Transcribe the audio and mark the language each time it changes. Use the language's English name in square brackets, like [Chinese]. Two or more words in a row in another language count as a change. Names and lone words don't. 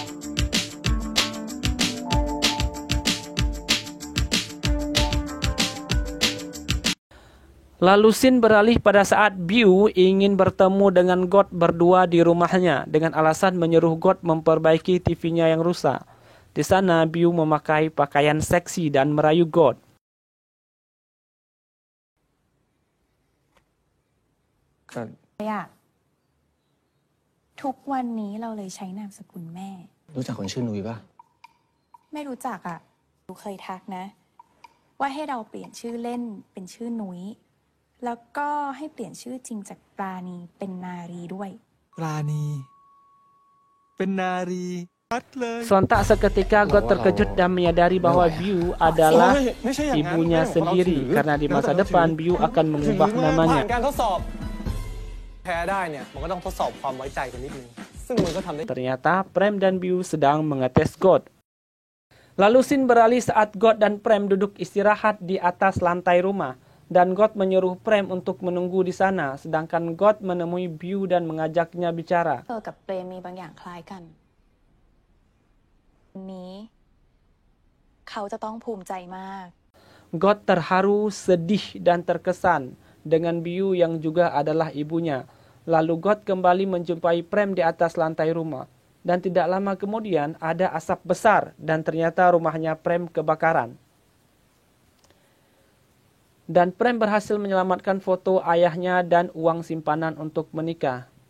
[Indonesian] Lalu scene beralih pada saat Beau ingin bertemu dengan God berdua di rumahnya dengan alasan menyuruh God memperbaiki TV-nya yang rusak. Di sana Beau memakai pakaian seksi dan merayu God. [Thai] ก็ อะทุกวันนี้เราเลยใช้นามสกุลแม่ รู้จักคนชื่อนุ้ยป่ะ ไม่รู้จักอ่ะหนูเคยทักนะ ว่าให้เราเปลี่ยนชื่อเล่นเป็นชื่อนุ้ยแล้วก็ให้เปลี่ยนชื่อจริงจากปราณีเป็นนารีด้วย ปราณี เป็นนารีชัดเลย [Indonesian] Sontak seketika God terkejut dan menyadari bahwa Beau adalah ibunya sendiri karena di masa depan Beau akan mengubah [Thai] ผ่าน [Indonesian] namanya. [Thai] การทดสอบ แพ้ได้เนี่ยมันก็ต้องทดสอบความไว้ใจกันนิดนึงซึ่งมันก็ทำได้ [Indonesian] Ternyata Prem dan Beau sedang mengetes God. Lalu scene beralih saat God dan Prem duduk istirahat di atas lantai rumah. Dan God menyuruh Prem untuk menunggu di sana, sedangkan God menemui Beau dan mengajaknya bicara. [Thai] เธอกับเปรมมีบางอย่างคล้ายกันวันนี้เขาจะต้องภูมิใจมาก [Indonesian] God terharu, sedih, dan terkesan dengan Beau yang juga adalah ibunya. Lalu God kembali menjumpai Prem di atas lantai rumah. Dan tidak lama kemudian ada asap besar dan ternyata rumahnya Prem kebakaran. Dan Prem berhasil menyelamatkan foto ayahnya dan uang simpanan untuk menikah.